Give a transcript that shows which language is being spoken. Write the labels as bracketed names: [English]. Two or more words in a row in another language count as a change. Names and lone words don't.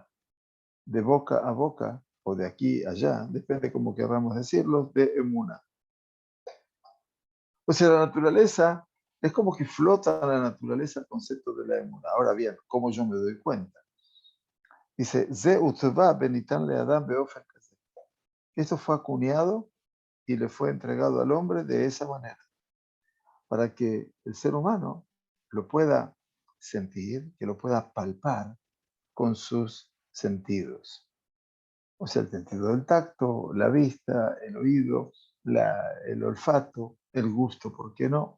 [Spanish] De boca a boca, o de aquí a allá, depende cómo queramos decirlo, de emuna. O sea, la naturaleza, es como que flota en la naturaleza el concepto de la emuna. Ahora bien, ¿cómo yo me doy cuenta? Dice, [Hebrew] Ze utva benitan le adam beofen. [Spanish] Esto fue acuñado y le fue entregado al hombre de esa manera, para que el ser humano lo pueda sentir, que lo pueda palpar con sus sentidos. O sea, el sentido del tacto, la vista, el oído, el olfato, el gusto, ¿por qué no?